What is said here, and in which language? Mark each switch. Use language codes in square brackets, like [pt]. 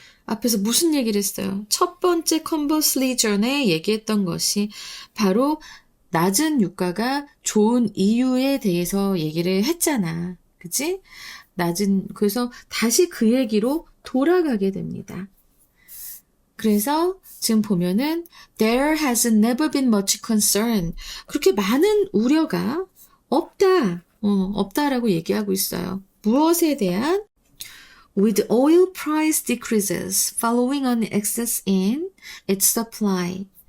[ko] 앞에서 무슨 얘기를 했어요? 첫 번째 conversely 전에 얘기했던 것이 바로 낮은 유가가 좋은 이유에 대해서 얘기를 했잖아. 그치? 그래서 다시 그 얘기로 돌아가게 됩니다. 그래서 지금 보면은 [en] there has never been much concern. [ko] 그렇게 많은 우려가 없다라고 얘기하고 있어요. 무엇에 대한? [en] With oil price decreases following an excess in its supply.